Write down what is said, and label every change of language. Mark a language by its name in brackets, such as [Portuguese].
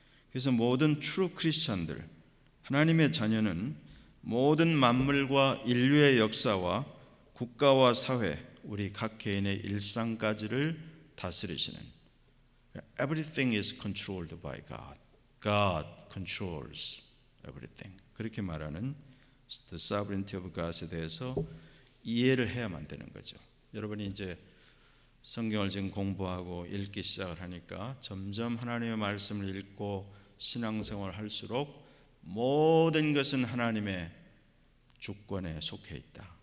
[Korean] 그래서 모든 true 크리스천들, 하나님의 자녀는 모든 만물과 인류의 역사와 국가와 사회, 우리 각 개인의 일상까지를 다스리시는 [English] Everything is controlled by God. God controls everything. [Korean] 그렇게 말하는 [English] The sovereignty of God [Korean] 에 대해서 이해를 해야만 되는 거죠. 여러분이 이제 성경을 지금 공부하고 읽기 시작을 하니까 점점 하나님의 말씀을 읽고 신앙생활을 할수록 모든 것은 하나님의 주권에 속해 있다.